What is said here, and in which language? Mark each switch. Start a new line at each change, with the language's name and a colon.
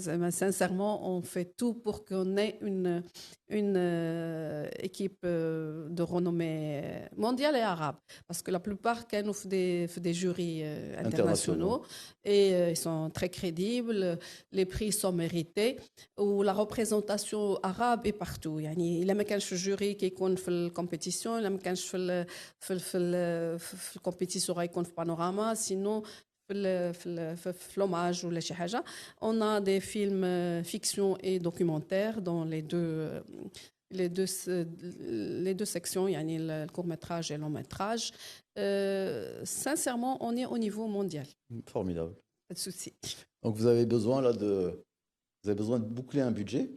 French: Sincèrement, on fait tout pour qu'on ait une équipe de renommée mondiale et arabe. Parce que la plupart, quand nous faisons des jurys internationaux, et ils sont très crédibles, les prix sont mérités, ou la représentation arabe est partout.
Arabic: يعني إلا ما كانش الجوري كيكون في الكومبيتيسيون، إلا ما كانش في الكومبيتيسيون غيكون في بانوراما، سينو في l'hommage ou شي حاجة.
French: On a des films fiction et documentaires dans les deux sections, يعني le court-métrage et le long-métrage. Sincèrement, on est au niveau mondial. Formidable. Pas de souci. Donc vous avez besoin de boucler un budget.